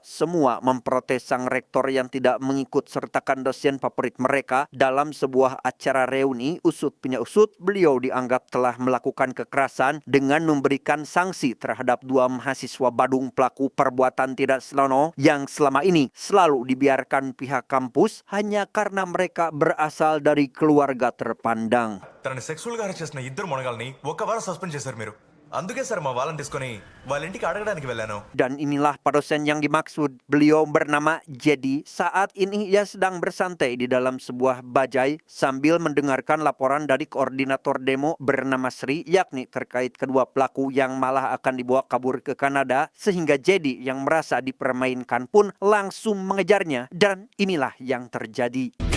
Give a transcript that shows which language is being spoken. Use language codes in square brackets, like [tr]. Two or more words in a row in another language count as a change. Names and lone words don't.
[id] Semua memprotes sang rektor yang tidak mengikut sertakan dosen favorit mereka dalam sebuah acara reuni usut punya usut. Beliau dianggap telah melakukan kekerasan dengan memberikan sanksi terhadap 2 mahasiswa Badung pelaku perbuatan tidak senonoh yang selama ini selalu dibiarkan pihak kampus hanya karena mereka berasal dari keluarga terpandang. [te] తనని సెక్సువల్ గా అరెస్ట్ చేసిన ఇద్దరు మొనగాల్ని ఒక్క వారం సస్పెండ్ చేశారు మీరు. అందుకే సార్ మా వాళ్ళని తీసుకొని వాళ్ళ ఇంటికి అడగడానికి వెళ్ళాను. [id] Dan inilah dosen yang dimaksud. Beliau bernama Jedi. Saat ini ia sedang bersantai di dalam sebuah bajai sambil mendengarkan laporan dari koordinator demo bernama Sri, yakni terkait kedua pelaku yang malah akan dibawa kabur ke Kanada, sehingga Jedi yang merasa dipermainkan pun langsung mengejarnya, dan inilah yang terjadi.